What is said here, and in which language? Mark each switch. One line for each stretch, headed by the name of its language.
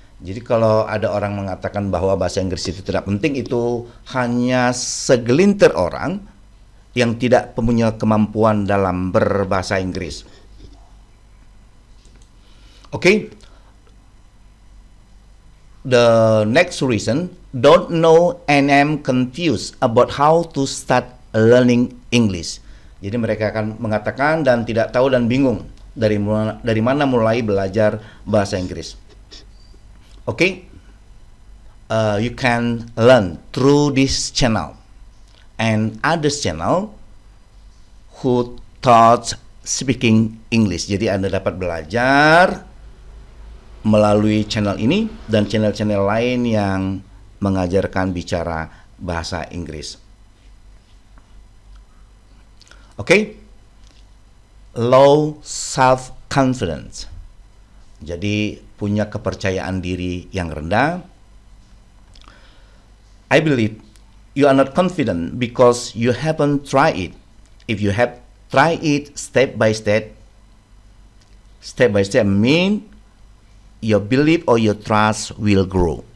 Indonesian: Jadi kalau ada orang mengatakan bahwa bahasa Inggris itu tidak penting, itu hanya segelintir orang yang tidak punya kemampuan dalam berbahasa Inggris.
English: Okay. The next reason, don't know and am confused about how to start learning English.
Indonesian: Jadi mereka akan mengatakan dan tidak tahu dan bingung dari mana mulai belajar bahasa Inggris.
English: Okay, you can learn through this channel and others channel who taught speaking English.
Indonesian: Jadi Anda dapat belajar melalui channel ini dan channel-channel lain yang mengajarkan bicara bahasa Inggris.
English: Okay, low self-confidence.
Indonesian: Jadi punya kepercayaan diri yang rendah.
English: I believe you are not confident because you haven't tried it. If you have tried it step by step mean your belief or your trust will grow.